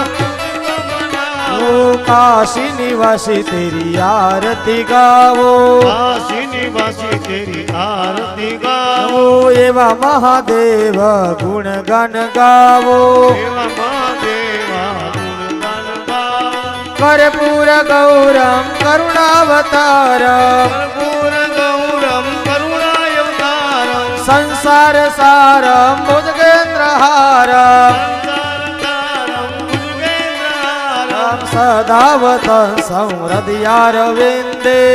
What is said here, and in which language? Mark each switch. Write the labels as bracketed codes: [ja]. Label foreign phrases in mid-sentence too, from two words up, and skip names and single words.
[hi] तुझको मनाओ। ओ काशी निवासी तेरी आरती गावो, काशी निवासी तेरी आरती गाओ। ओ एवा महादेव गुण गान गावो, देवा महादेवा गुण गान गाओ। [sa] कर्पूर गौरम करुणावतारम, कर्पूर गौरम करुणावतारम। संसार सारम भुजगेन्द्रहारम, संसारतारम भुजगेन्द्रहारम। सदावतं संहृदयारविन्दे,